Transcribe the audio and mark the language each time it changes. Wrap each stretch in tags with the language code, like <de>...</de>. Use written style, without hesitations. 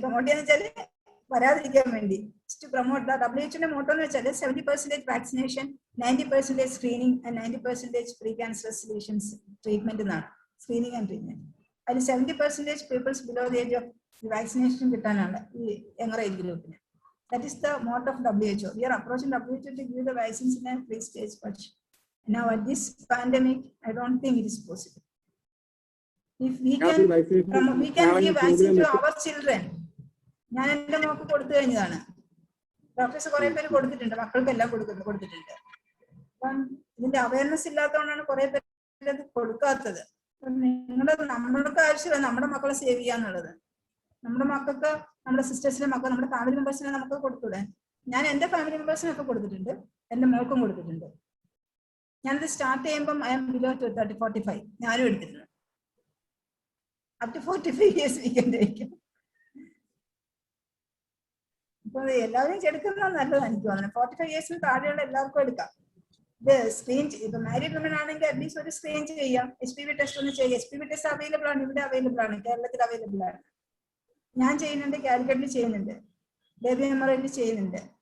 <ml>Promote ചെയ്യാന്ന് വെച്ചാല് വരാതിരിക്കാൻ വേണ്ടി പ്രൊമോട്ട്. WHO മോട്ടോ എന്ന് വെച്ചാൽ 70% vaccination, 90% screening and 90% pre cancer solutions treatment എന്നാണ്. Screening and treatment. അതിൽ 70%</ml> <en>peoples below the age of vaccination</en> <ml>കിട്ടാനാണ് ഈ യങ്ങർ ഏജ് ഗ്രൂപ്പിന്.</ml> <en>That is the motto of WHO. We are approaching WHO to give the vaccines in a pre-stage, but Now at this pandemic, I don't think it is possible. If we can give vaccine to our children.</en> <ml>ഞാൻ എന്റെ mock കൊടുത്തു കഴിഞ്ഞതാണ്. Doctors കുറെ പേര് കൊടുത്തിട്ടുണ്ട്, മക്കൾക്കെല്ലാം കൊടുത്തിട്ടുണ്ട്. അപ്പം ഇതിന്റെ അവയർനെസ് ഇല്ലാത്തതുകൊണ്ടാണ് കുറെ പേര് അത് കൊടുക്കാത്തത്. നമ്മൾക്ക് ആവശ്യമില്ല നമ്മുടെ മക്കളെ സേവ് ചെയ്യാന്നുള്ളത്. നമ്മുടെ മക്കൾക്ക്, നമ്മുടെ സിസ്റ്റേഴ്സിന്റെ മക്കൾ, നമ്മുടെ ഫാമിലി മെമ്പേഴ്സിനെ നമുക്ക് കൊടുത്തൂടെ? ഞാൻ എന്റെ ഫാമിലി മെമ്പേഴ്സിനൊക്കെ കൊടുത്തിട്ടുണ്ട്, എന്റെ മോൾക്കും കൊടുത്തിട്ടുണ്ട്. ഞാനിത് സ്റ്റാർട്ട് ചെയ്യുമ്പം</ml> <en>I am below 30-45</en> <ml>ഞാനും എടുത്തിട്ടുണ്ട്.</ml> <en>Up to 45 years we can take.</en> <ml>ഇപ്പൊ എല്ലാവരും എടുക്കുന്നത് നല്ലതാണ് എനിക്ക് തോന്നുന്നത്. 45 years താഴെയുള്ള എല്ലാവർക്കും എടുക്കാം. ഇത് സ്ക്രീൻ, ഇപ്പൊ മാരീഡ് വിമൻ ആണെങ്കിൽ അറ്റ്ലീസ്റ്റ് ഒരു സ്ക്രീൻ ചെയ്യാം, HPV ടെസ്റ്റ് ഒന്ന് ചെയ്യാം. HPV ടെസ്റ്റ് അവൈലബിൾ ആണ്, ഇവിടെ അവൈലബിൾ ആണ്, കേരളത്തിൽ അവൈലബിൾ ആണ്. ഞാൻ ചെയ്യുന്നുണ്ട്, കാലിക്കറ്റിൽ ചെയ്യുന്നുണ്ട്, ബേബി മെമ്മോറിയലിൽ ചെയ്യുന്നുണ്ട്.</ml>